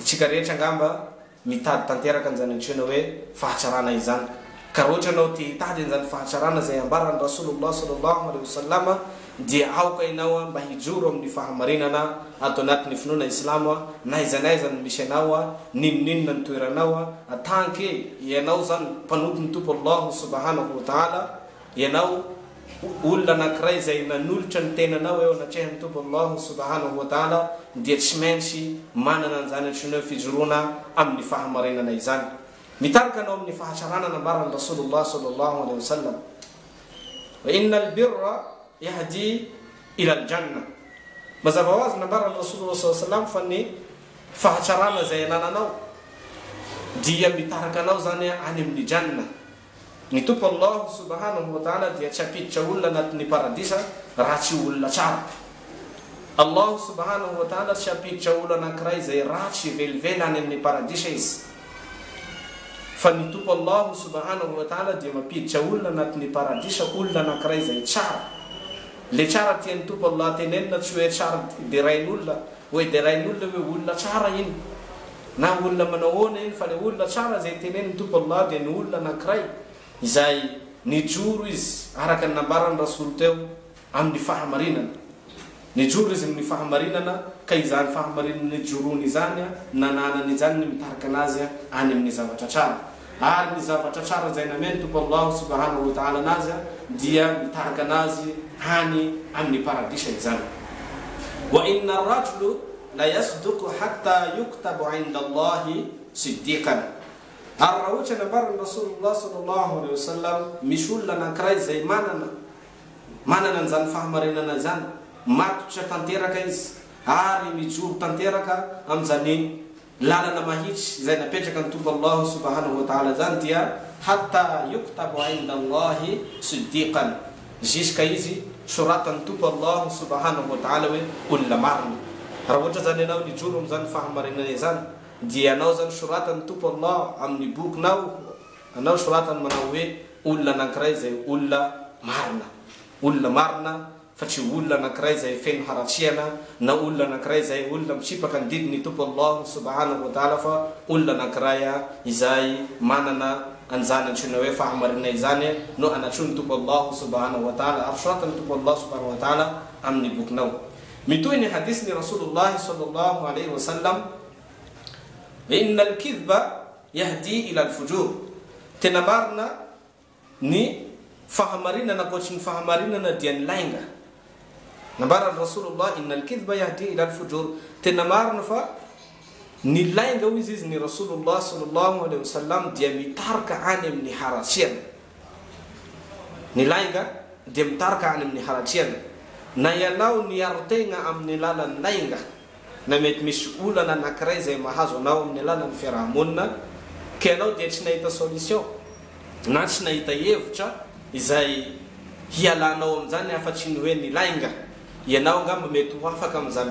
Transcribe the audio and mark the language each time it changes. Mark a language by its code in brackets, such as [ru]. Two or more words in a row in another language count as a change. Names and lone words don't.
[mg] itsika rehetra angamba mitady tanteraka an'izany antsoina hoe fahatsarana izany ka raha ohatra anao te hitady an'izany fahatsarana zay ambarany Rasulullah [ar] صلى الله عليه وسلم [mg] dia aoka ianao mba hijoro amin'ny fahamarinana ato anatin'ny finoana islamo na izanaiza no misy anao ninninona ny toeranao atanke ianao zany mpanompo ny tompo Allah [ar] سبحانه وتعالى [mg] ianao olona anankiray zay nanolotra ny tenanao eo anatrehan'ny tompo Allah [ar] سبحانه وتعالى [mg] dia tsy maintsy manana an'izany antsoina hoe fijoroana amin'ny fahamarinana izany mitarika anao amin'ny fahatsarana nambarany Rasulullah [ar] صلى الله عليه وسلم وإن البر يهدي إلى الجنة [mg] mazava ho azy nambarany Rasulullah [ar] صلى الله عليه وسلم [mg] fa ny fahatsarana zay anananao dia mitarika anao zany any amin'ny janna ny tompo Allah [ar] سبحانه وتعالى [mg] dia tsy apiditra olona anatin'ny paradisa raha tsy olona tsara Allah [ar] سبحانه وتعالى [mg] tsy apiditra olona anankiray zay ratsy velively any amin'ny paradisa izy fa ny tompo Allah [ar] سبحانه وتعالى [mg] dia mapiditra olona anatin'ny paradisa olona anankiray zay tsara le tsara tian'ny tompo Allah tenenina tsy hoe tsara de rain'olona hoe de rain'olona hoe olona tsara iny na olona manao ahoana iny fa le olona tsara zay teneniny tompo Allah dia ny olona anankiray izay nijoro izy araka ny nambarany Rasul teo amin'ny fahamarinana nijoro izy amin'ny fahamarinana ka izany fahamarinana nijorony izany nananany izany ny mitarika anazy any amin'ny zavatra tsara ary ny zavatra tsara zay nameny tompo Allah [ar] سبحانه وتعالى [mg] anazy dia mitarika anazy hany amin'ny paradisa izany [ar] وإن الرجل لا يصدق حتى يكتب عند الله صديقا [mg] ary raha ohatra nambarany Rasulullah [ar] صلى الله عليه وسلم [mg] misy olona anankiray zay manana an'izany fahamarinana izany matotra tanteraka izy ary mijoro tanteraka amin'izany lalana mahitsy zay napetraka ny tompo Allah [ar] سبحانه وتعالى [mg] zany dia [ar] حتى يكتب عند الله صديقا [mg] jusqu'à izy soratan'ny tompo Allah [ar] سبحانه وتعالى [mg] hoe olona marina raha ohatra zany ianao nijoro amin'izany fahamarinana izany dia anao zany soratany tompo Allah amin'ny bokinao anao soratany manao hoe olona anankiray zay olona marina fa tsy olona anankiray zay feno haratsiana na olona anankiray zay olona mitsipaka ny didiny tompo Allah [ar] سبحانه وتعالى [mg] fa olona anankiray izay manana an'izany antsoina hoe fahamarinana izany no anatrony tompo Allah [ar] سبحانه وتعالى [mg] ary soratany tompo Allah [ar] سبحانه وتعالى [mg] amin'ny bokinao mitoy ny hadis ni Rasulullah [ar] صلى الله عليه وسلم إن الكذب يهدي إلى الفجور [mg] tena marina ny fahamarinana ankoatry ny fahamarinana dia ny lainga nambarany Rasulullah [ar] إن الكذب يهدي إلى الفجور [mg] tena marina fa ny lainga hoy izy ny Rasulullah [ar] صلى الله عليه وسلم [mg] dia mitarika any amin'ny haratsiana ny lainga dia mitarika any amin'ny haratsiana na ianao ny arotegna amin'ny lalan'ny lainga na mety misy olana anankiray zay mahazo anao amin'ny alalan'ny fiarahamonina ka ianao dia tsy nahita solution na tsy nahita hevitra izay hialanao amin'izany afatsy ny hoe ny lainga ianao ngamba mety ho afaka amin'izany